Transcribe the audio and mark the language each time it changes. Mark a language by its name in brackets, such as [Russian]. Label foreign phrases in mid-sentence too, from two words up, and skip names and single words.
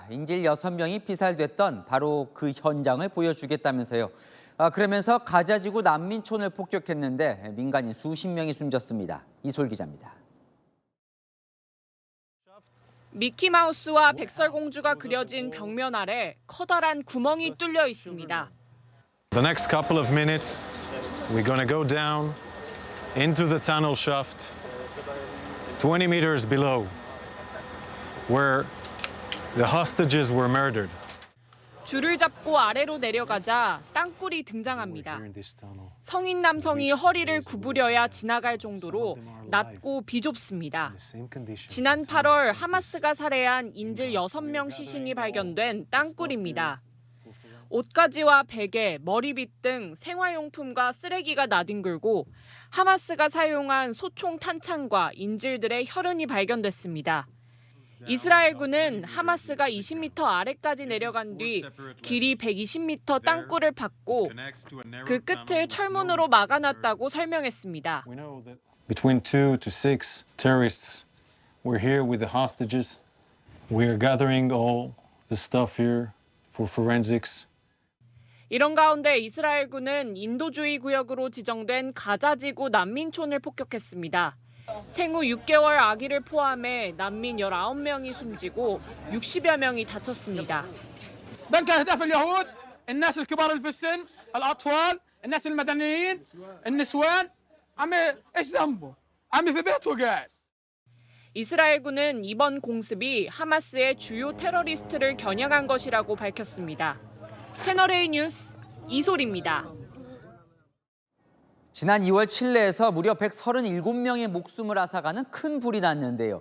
[Korean] 인질 6명이 피살됐던 바로 그 현장을 보여주겠다면서요. 그러면서 가자지구 난민촌을 폭격했는데 민간인 수십 명이 숨졌습니다. 이솔 기자입니다. 미키마우스와 백설공주가 그려진 벽면 아래 커다란 구멍이 뚫려 있습니다. [English] The next couple of minutes, we're going to go down into the tunnel shaft, 20 meters below, where the hostages were murdered. [Korean] 줄을 잡고 아래로 내려가자 땅굴이 등장합니다. 성인 남성이 허리를 구부려야 지나갈 정도로 낮고 비좁습니다. 지난 8월 하마스가 살해한 인질 6명 시신이 발견된 땅굴입니다. 옷가지와 베개, 머리빗 등 생활용품과 쓰레기가 나뒹굴고 하마스가 사용한 소총 탄창과 인질들의 혈흔이 발견됐습니다. 이스라엘군은 하마스가 20m 아래까지 내려간 뒤 길이 120m 땅굴을 팠고 그 끝을 철문으로 막아놨다고 설명했습니다. [English] Between 2 to 6 terrorists were here with the hostages. We are gathering all the stuff here for forensics. [Korean] 이런 가운데 이스라엘군은 인도주의 구역으로 지정된 가자지구 난민촌을 폭격했습니다. 생후 6개월 아기를 포함해 난민 19명이 숨지고 60여 명이 다쳤습니다. [Arabic] بنك أهداف اليهود الناس الكبار في السن الأطفال الناس المدنيين النسوان عمي إيش ذنبه عمي في بيته قاعد. [Korean] 이스라엘군은 이번 공습이 하마스의 주요 테러리스트를 겨냥한 것이라고 밝혔습니다. 채널A 뉴스 이솔입니다. 지난 2월 칠레에서 무려 137명의 목숨을 앗아가는 큰 불이 났는데요.